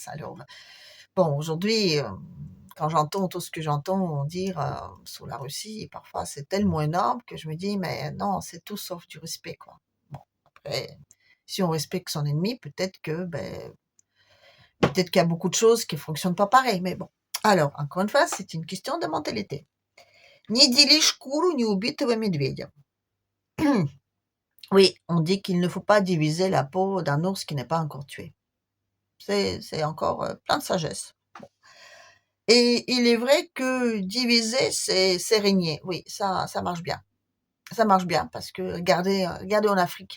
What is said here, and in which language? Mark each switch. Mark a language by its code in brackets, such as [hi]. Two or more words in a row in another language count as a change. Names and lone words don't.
[fr] Alors, bon, aujourd'hui, quand j'entends tout ce que j'entends dire sur la Russie, parfois c'est tellement énorme que je me dis, mais non, c'est tout sauf du respect, quoi. Bon, après, si on respecte son ennemi, peut-être qu'il y a beaucoup de choses qui fonctionnent pas pareil, mais bon. Alors, encore une fois, c'est une question de mentalité. [ru] Ni дели шкуру ни убитого медведя. [fr] Oui, on dit qu'il ne faut pas diviser la peau d'un ours qui n'est pas encore tué. C'est encore plein de sagesse. Et il est vrai que diviser, c'est régner. Oui, ça marche bien. Ça marche bien parce que regardez en Afrique.